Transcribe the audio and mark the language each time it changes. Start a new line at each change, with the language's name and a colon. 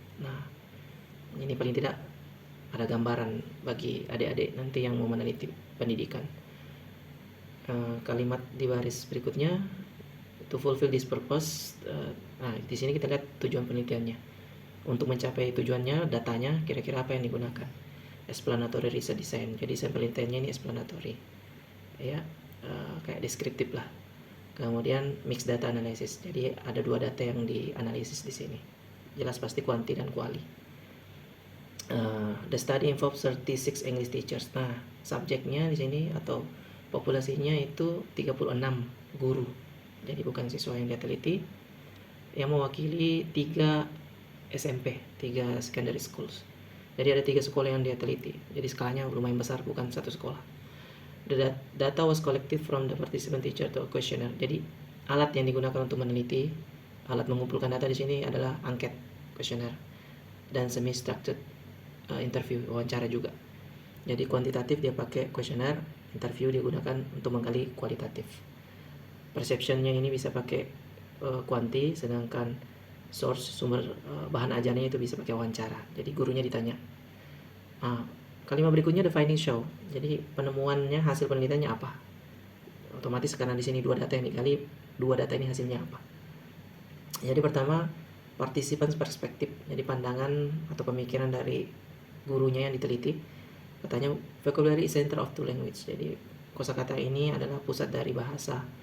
Indonesian: Nah, ini paling tidak ada gambaran bagi adik-adik nanti yang mau meneliti pendidikan. Kalimat di baris berikutnya,
English: to fulfill this purpose.
Indonesian: Nah, di sini kita lihat tujuan penelitiannya. Untuk mencapai tujuannya, datanya kira-kira apa yang digunakan.
English: Explanatory research design.
Indonesian: Jadi penelitiannya ini explanatory, ya, kayak deskriptif lah. Kemudian
English: mixed data analysis.
Indonesian: Jadi ada dua data yang dianalisis di sini. Jelas pasti kuanti dan kuali.
English: The study involves 36 English teachers.
Indonesian: Nah, subjeknya di sini atau populasinya itu 36 guru. Jadi bukan siswa yang dia teliti, yang mewakili 3 SMP, 3
English: secondary schools.
Indonesian: Jadi ada 3 sekolah yang dia teliti. Jadi skalanya lumayan besar, bukan satu sekolah.
English: The data was collected from the participant teacher to a questionnaire.
Indonesian: Jadi alat yang digunakan untuk meneliti, alat mengumpulkan data di sini adalah angket, questionnaire, dan semi-structured interview, wawancara juga. Jadi kuantitatif dia pakai questionnaire, interview dia gunakan untuk menggali kualitatif. Perceptionnya ini bisa pakai kuanti, sedangkan source, sumber bahan ajarnya itu bisa pakai wawancara. Jadi gurunya ditanya. Kalimat berikutnya
English: the finding show.
Indonesian: Jadi penemuannya, hasil penelitiannya apa? Otomatis karena di sini dua data yang digali, dua data ini hasilnya apa? Jadi pertama, participants perspektif. Jadi pandangan atau pemikiran dari gurunya yang diteliti. Katanya
English: vocabulary is center of two language.
Indonesian: Jadi kosakata ini adalah pusat dari bahasa.